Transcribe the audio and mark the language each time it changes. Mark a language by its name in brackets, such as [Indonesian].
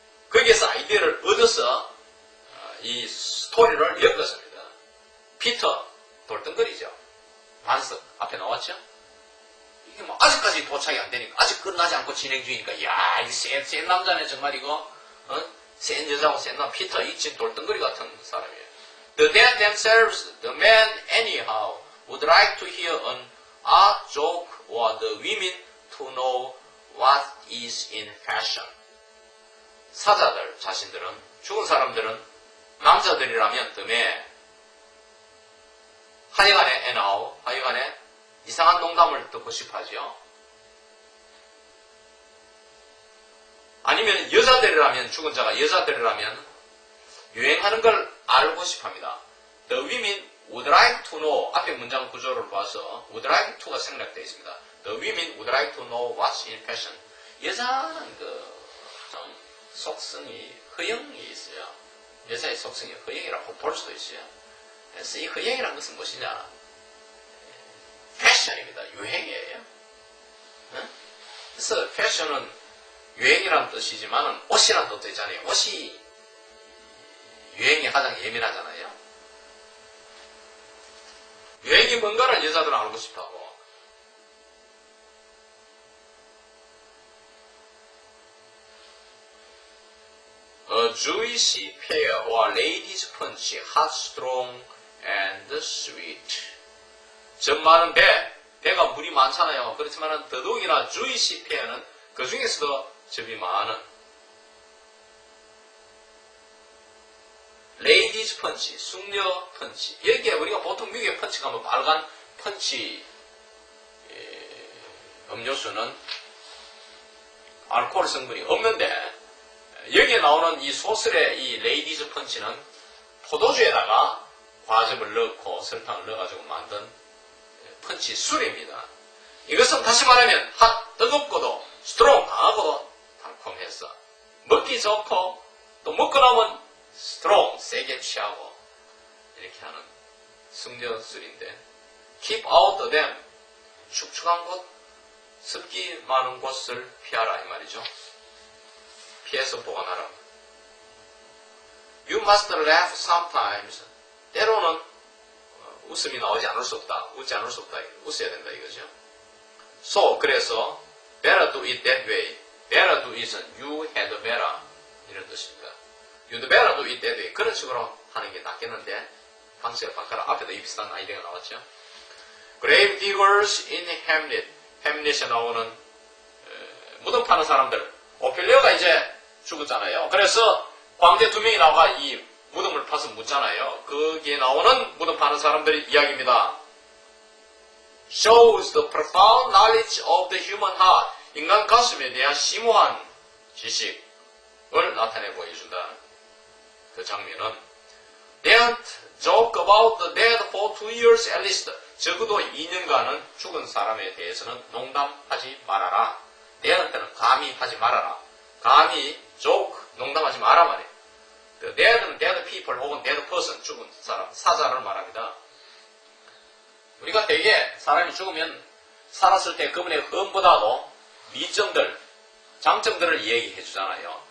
[Korean] 거기에서 아이디어를 얻어서 이 스토리를 엮었습니다. 피터 돌덩거리죠. 반석 앞에 나왔죠. 이게 뭐 아직까지 도착이 안 되니까 아직 끝나지 않고 진행 중이니까 야, 이 센 남자네 정말 이거 센 여자고 센 남 피터 이 지금 돌덩거리 같은 사람이에요. [English] The dead themselves, the men anyhow, would like to hear an odd joke or the women to know what is in fashion. [Korean] 사자들 자신들은 죽은 사람들은 남자들이라면 뜸에 하여간에 anyhow, 하여간에 이상한 농담을 듣고 싶어하죠. 아니면 여자들이라면 죽은 자가 여자들이라면 유행하는 걸 알고 싶어합니다. [English] The women would like to know [Korean] 앞에 문장 구조를 봐서 [English] would like to가 [Korean] 생략되어 있습니다. [English] The women would like to know what's in fashion. [Korean] 여자는 좀 속성이 허영이 있어요. 여자의 속성이 허영이라고 볼 수도 있어요. 그래서 이 허영이라는 것은 무엇이냐? 패션입니다. 유행이에요. 그래서 패션은 유행이라는 뜻이지만 옷이라는 뜻도 있잖아요. 옷이 유행에 가장 예민하잖아요. 유행이 뭔가를 여자들은 알고 싶어하고 [English] A Jewish pear or ladies punch, hot, strong, and sweet. [Korean] 점 많은 배가 물이 많잖아요. 그렇지만 더더욱이나 Jewish pear는 그 중에서도 점이 많은 레이디즈 펀치, 숙녀 펀치. 여기에 우리가 보통 미국의 펀치 가면 빨간 펀치 음료수는 알코올 성분이 없는데 여기에 나오는 이 소설의 이 레이디즈 펀치는 포도주에다가 과즙을 넣고 설탕을 넣어가지고 만든 펀치 술입니다. 이것은 다시 말하면 핫, 뜨겁고도 스트롱, 강하고도 달콤해서 먹기 좋고 또 먹고 나면 스트롱, 세게 취하고 이렇게 하는 숙녀 술인데 [English] keep out of them, [Korean] 축축한 곳, 습기 많은 곳을 피하라 이 말이죠. 피해서 보관하라. [English] You must laugh sometimes. [Korean] 때로는 웃음이 나오지 않을 수 없다. 웃지 않을 수 없다. 웃어야 된다 이거죠. [English] So, [Korean] 그래서 [English] better do it that way. better do it은 you had better [Korean] 이런 뜻입니다. [English] You'd better do it that way. [Korean] 그런 식으로 하는 게 낫겠는데 방식을 바꿔라. 앞에도 이 비슷한 아이디어가 나왔죠. [English] Grave diggers in Hamlet. [Korean] 햄릿에 나오는 무덤 파는 사람들. 오펠리아가 이제 죽었잖아요. 그래서 광대 2명이 나와 이 무덤을 파서 묻잖아요. 거기에 나오는 무덤 파는 사람들의 이야기입니다. [English] Shows the profound knowledge of the human heart. [Korean] 인간 가슴에 대한 심오한 지식을 나타내 보여준다. 그 장면은 [English] They don't joke about the dead for 2 years at least. [Korean] 적어도 2년간은 죽은 사람에 대해서는 농담하지 말아라. 내한테는 감히 하지 말아라. 감히 joke, 농담하지 마라 말이에요. dead people 혹은 dead person, 죽은 사람, 사자를 말합니다. 우리가 대개 사람이 죽으면 살았을 때 그분의 흠보다도 미점들, 장점들을 얘기해 주잖아요.